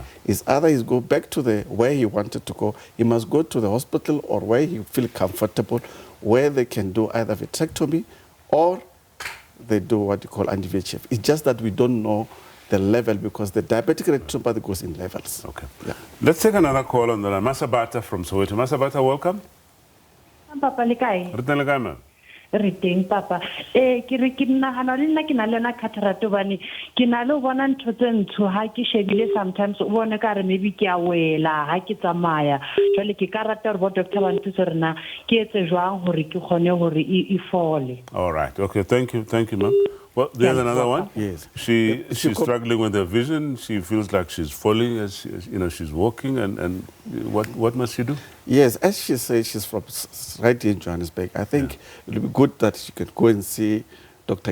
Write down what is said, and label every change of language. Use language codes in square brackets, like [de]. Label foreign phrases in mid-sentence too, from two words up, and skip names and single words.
[en] It's either he go back to where he wanted to go, he must go to the hospital or where he feel comfortable, where they can do either vitrectomy or they do what you call anti-VHF. It's just that we don't know the level because the diabetic retinopathy goes in levels. Okay. Yeah. Let's take another call on the line. Masabata from Soweto. Masabata, welcome. Papa Likai. Ma'am. [st] re teng papa ke re ke nagana le nna ke na le na cataract bane ke na le bona ntho tse ntsho ha ke shebile sometimes o bone ka re maybe ke a wela ha ke tsamaya jwale ke ka rata re bo doctor ba ntse re na ke etse jwang hore ke khone hore e fole. [en] All right. Okay. Thank you, ma'am. Well, there's another one. Yes. She's struggling with her vision. She feels like she's falling as she's walking. And what must she do? Yes, as she says, she's from right here in Johannesburg. I think it would be good that she can go and see Dr.